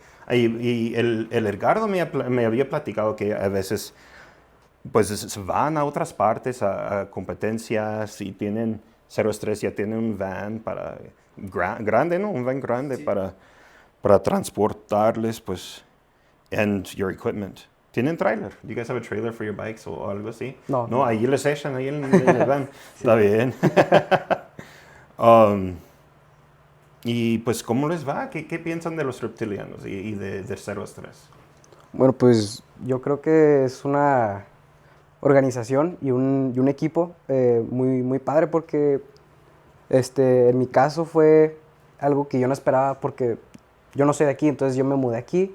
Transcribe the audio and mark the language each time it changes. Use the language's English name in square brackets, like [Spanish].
[Spanish] Y el Edgardo me había platicado que a veces pues van a otras partes, a competencias, y tienen Cero Estrés, ya tienen un van grande, ¿no? Un van grande, sí, para transportarles, pues, [English] and your equipment. [Spanish] ¿Tienen trailer? [English] Do you guys have a trailer for your bikes [Spanish] o algo así? No. No, ahí les echan, ahí en el van. Sí. Está bien. Y pues, ¿cómo les va? ¿Qué piensan de los reptilianos y de Cero Estrés? Bueno, pues yo creo que es una organización y un equipo muy, muy padre porque en mi caso fue algo que yo no esperaba porque yo no soy de aquí, entonces yo me mudé aquí